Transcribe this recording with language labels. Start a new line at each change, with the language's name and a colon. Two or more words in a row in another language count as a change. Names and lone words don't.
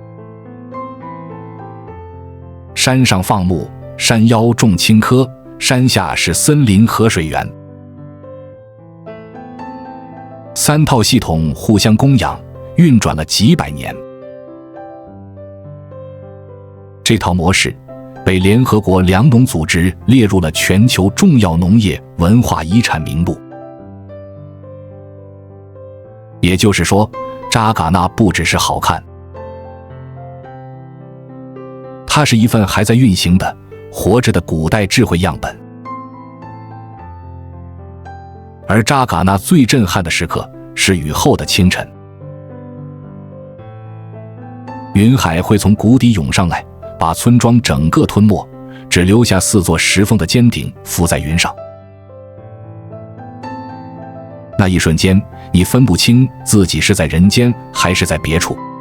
Chinese: 山上放牧，山腰種青稞，山下是森林和水源，三套系統互相供養，運轉了幾百年。這套模式被聯合國糧農組織列入了全球重要農業文化遺產名錄。也就是說，扎尕那不只是好看，它是一份還在運行的、活着的古代智慧樣本。而扎尕那最震撼的時刻是雨後的清晨，雲海會從谷底湧上來，把村莊整個吞沒，只留下4座石縫的尖頂浮在雲上。那一瞬間，你分不清自己是在人間還是在別處。